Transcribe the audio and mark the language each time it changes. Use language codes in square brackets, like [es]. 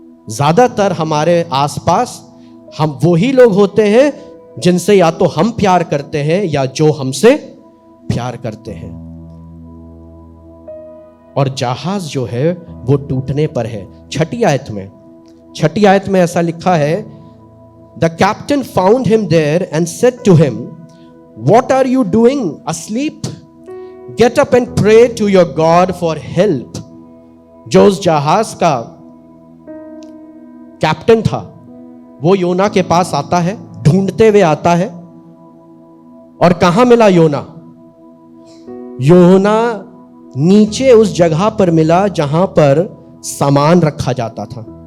[hi] ज्यादातर हमारे आसपास हम वही लोग होते हैं जिनसे या तो हम प्यार करते हैं या जो हमसे प्यार करते हैं। और जहाज जो है वो टूटने पर है। छठी आयत में ऐसा लिखा है, [en] The captain found him there and said to him, what are you doing asleep? Get up and pray to your God for help. [hi] जो उस जहाज का कैप्टन था वो योना के पास आता है, ढूंढते हुए आता है। और कहां मिला योना? योना नीचे उस जगह पर मिला जहां पर सामान रखा जाता था।